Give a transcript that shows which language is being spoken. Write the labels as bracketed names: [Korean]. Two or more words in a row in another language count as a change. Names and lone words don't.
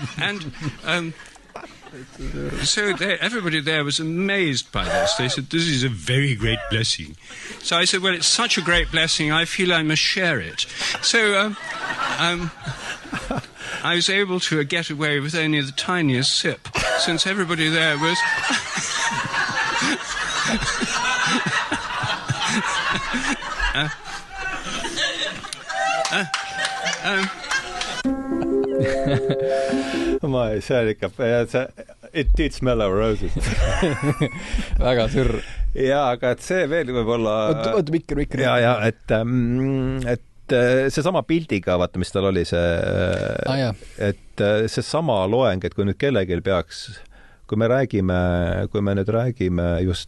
[English] So everybody there was amazed by this. They said, "This is a very great blessing." So I said, "Well, it's such a great blessing, I feel I must share it." So I was able to get away with only the tiniest sip, since everybody there was... [Estonian] see on ikka, [English] it did smell of roses. [Estonian] Väga sürr. Jaa, aga et see veel võib-olla... Oot, mikker. Ja, et see sama pildiga, vaata, mis tal oli see... et see sama loeng, et kui nüüd kellelgi peaks... Kui me nüüd räägime just...